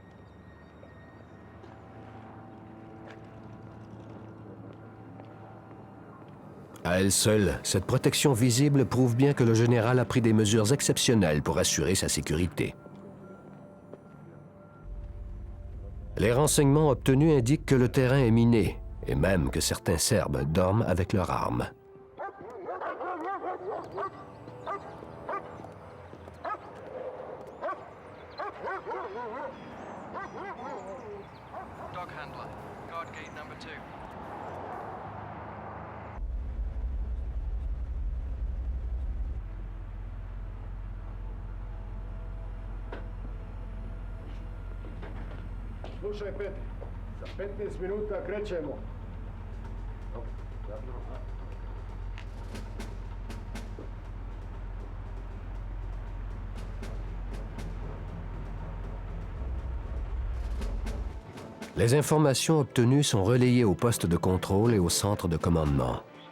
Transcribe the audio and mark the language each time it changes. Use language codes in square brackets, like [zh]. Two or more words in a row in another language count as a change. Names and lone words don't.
[fr] À elle seule, cette protection visible prouve bien que le général a pris des mesures exceptionnelles pour assurer sa sécurité. Les renseignements obtenus indiquent que le terrain est miné, et même que certains Serbes dorment avec leurs armes. [en] Dog handler, guard gate number 2. [sr] Slušaj, Peti, za 15 minuta krećemo. [fr] Les informations obtenues sont relayées au poste de contrôle et au centre de commandement.